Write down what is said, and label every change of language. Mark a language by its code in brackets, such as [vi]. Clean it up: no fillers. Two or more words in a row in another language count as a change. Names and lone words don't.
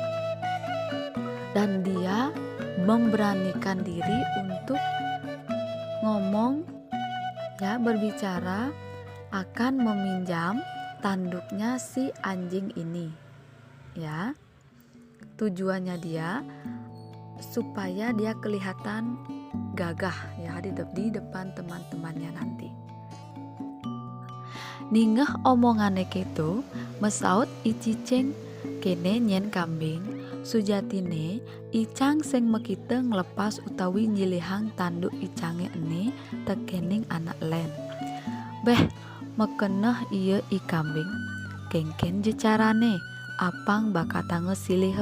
[id] dan dia memberanikan diri untuk ngomong ya, berbicara akan meminjam tanduknya si anjing ini ya. Tujuannya dia supaya dia kelihatan gagah ya di depan teman-temannya nanti. [ban] Ningeh omongane keto mesaut icicing kene nyen kambing, sujatine icang sing mekite nglepas utawi nyilihang tanduk icange ene tekening anak len. Beh, mekeneh iya i kambing, kengken je carane apang bakata ngesilih.